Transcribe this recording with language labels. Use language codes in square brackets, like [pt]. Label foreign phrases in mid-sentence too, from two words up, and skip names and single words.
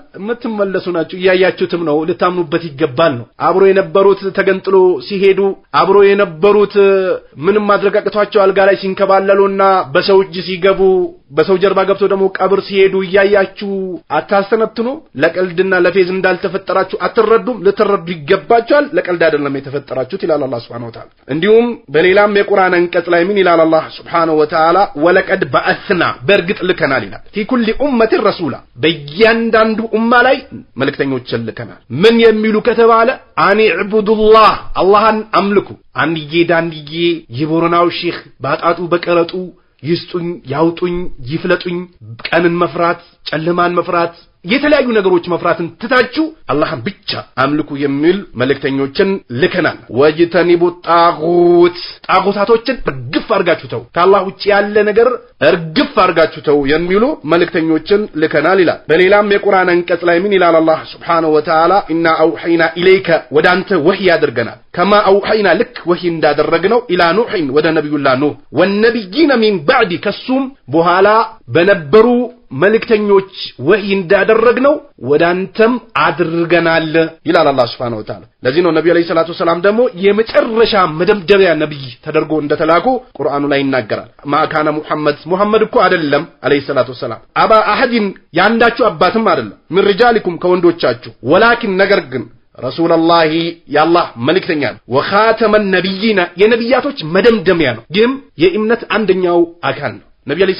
[am] የምትመለሱ ናችሁ። እያያችሁትም ነው፣ ልታምኑበት ይገባል ነው። አብሮ የነበሩት ተገንጥሎ ሲሄዱ አብሮ የነበሩት ምንም ማድረግ አቅቷቸው አልጋ ላይ ሲንከባለሉና በሰው እጅ ሲገቡ በሰው ጀርባ ገብቶ ደግሞ ቀብር ሲሄዱ እያያችሁ አታስተነትኑ? ለቀልድና ለፌዝ እንዳልተፈጠራችሁ አትረዱም? ልትረዱ ይገባችኋል። ለቀልድ አይደለም የተፈጠራችሁት ይላል አላህ [ar] سبحانه وتعالى [am] እንዲሁም በሌላም የቁርአን አንቀጽ ላይ ምን ይላል አላህ Subhanahu [ar] وتعالى ولقد بعثنا [am] በርግጥ ልከናል ይላል [ar] في كل أمة رسولا [am] በእያንዳንዱ ኡማ ላይ መልእክተኞችን ልከናል ምን የሚሉ ከተባለ [ar] أن اعبدوا الله [am] አላህን አምልኩ አንድዬ ዳንድዬ የቦረናው ሼክ ባጣጡ በቀረጡ ይስጡኝ ያውጡኝ ይፍለጡኝ ቀንን መፍራት ጨለማን መፍራት የተለያዩ ነገሮች መፍራትን ትታችሁ አላህን ብቻ አምልኩ የሚል መልእክተኞችን ልከናል ወጅተኒቡ ጣጉታቶችን እርግፍ አርጋችሁ ተው ከአላህ ውጪ ያለ ነገር እርግፍ አርጋችሁ ተው የሚሉ መልእክተኞችን ልከናል ይላል በሌላም የቁርአን አንቀጽ ላይ ምን ይላል አላህ [ar] سبحانه وتعالى إنا أوحينا إليك [am] ወዳንተ ወህይ ያደርገናል [ar] كما أوحينا [am] ልክ ወህይ እንዳደረግነው [ar] إلى نوح [am] ወደ ነብዩላህ ኑህ [ar] والنبيين من بعد [am] ከሱም በኋላ በነበሩ መልእክተኞች ወህይ እንዳደረግነው ወዳንተም አድርገናል ይላል አላህ [ar] سبحانه وتعالى [am] ለዚህ ነው ነብዩ [ar] عليه الصلاة السلام [am] ደግሞ የመጨረሻ መደምደሚያ ነብይ ተደርጎ እንደተላኩ ቁርአኑ ላይ ይናገራል [ar] ما كان محمد [am] እኮ አይደለም [ar] عليه الصلاة السلام أبا أحد [am] ያንዳችሁ አባትም አይደለም [ar] من رجالكم [am] ከወንዶቻችሁ ወላኪን ነገር ግን ረሱላላህ ያላህ መልእክተኛ [ar] وخاتم النبيين [am] የነብያቶች መደምደሚያ ነው ይህም የእምነት አንደኛው አካል ነው ነብዩ አለይሂ